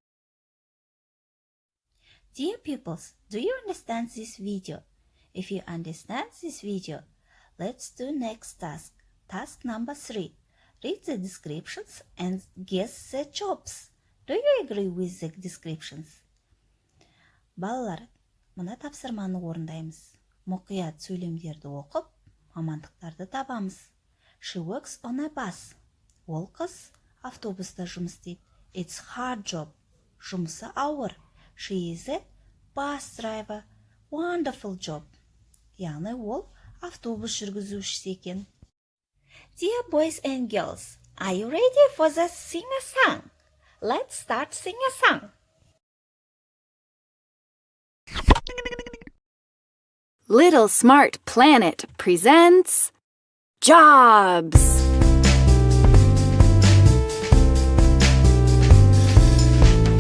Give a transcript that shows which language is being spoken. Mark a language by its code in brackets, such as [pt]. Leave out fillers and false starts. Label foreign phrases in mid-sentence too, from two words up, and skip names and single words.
[en] Dear pupils, do you understand this video? If you understand this video, let's do next task. Task number 3. Read the descriptions and guess the jobs. Do you agree with the descriptions? [kk] Балалар, мына тапсырманы орындаймыз. Мұқият сөйлемдерді оқып, мамандықтарды табамыз. [en] She works on a bus. [kk] Ол қыз автобуста жұмыс істейді. [en] It's hard job. [kk] Жұмысы ауыр. [en] She is a bus driver. Wonderful job. [kk] Яғни ол автобус жүргізушісі екен. [en] Dear boys and girls, are you ready for the sing-a-song? Let's start sing a song. Little Smart Planet presents Jobs.